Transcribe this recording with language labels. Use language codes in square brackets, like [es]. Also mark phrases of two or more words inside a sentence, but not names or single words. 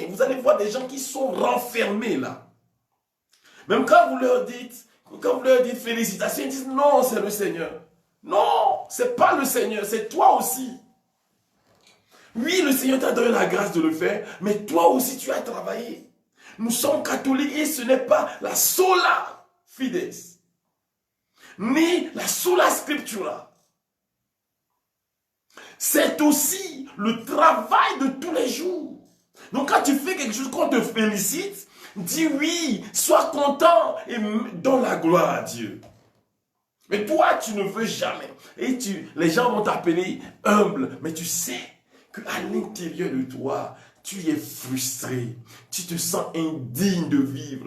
[fr] Vous allez voir des gens qui sont renfermés là. Même quand vous leur dites félicitations, ils disent non, c'est le Seigneur. Non, c'est pas le Seigneur, c'est toi aussi. Oui, le Seigneur t'a donné la grâce de le faire, mais toi aussi tu as travaillé. Nous sommes catholiques et ce n'est pas la [la] sola fides, [fr] ni la [la] sola scriptura. [fr] C'est aussi le travail de tous les jours. Donc quand tu fais quelque chose, qu'on te félicite, dis oui, sois content et donne la gloire à Dieu. Mais toi, tu ne veux jamais. Et les gens vont t'appeler humble, mais tu sais qu'à l'intérieur de toi, tu es frustré, tu te sens indigne de vivre.